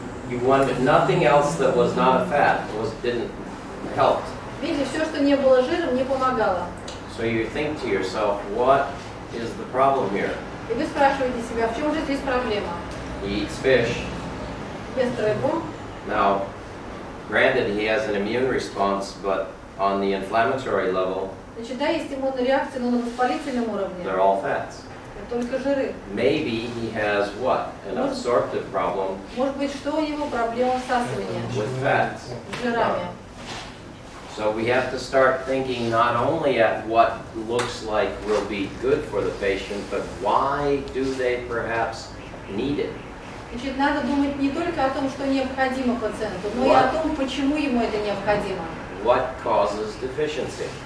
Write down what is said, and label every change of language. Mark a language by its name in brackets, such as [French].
[English] You wanted nothing else that was not a fat didn't help. [Russian] Видите, все, что не было жиром, не помогало. [English] So you think to yourself, what is the problem here? [Russian] И вы спрашиваете себя, в чем же здесь проблема? [English] He eats fish. [Russian] Ест рыбу. [English] Now, granted, he has an immune response, but on the inflammatory level, [Russian] Значит, да, есть иммунная реакция, но на воспалительном уровне. [English] they're all fats. [Russian] Это только жиры. [English] Maybe he has what? An absorptive problem [Russian] Может быть, что у него проблема всасывания [English] with fats. [Russian] с жирами. [English] So we have to start thinking not only at what looks like will be good for the patient, but why do they perhaps need it? [Russian] Значит, надо думать не только о том, что необходимо пациенту, но и о том, почему ему это необходимо. [English] What causes deficiency?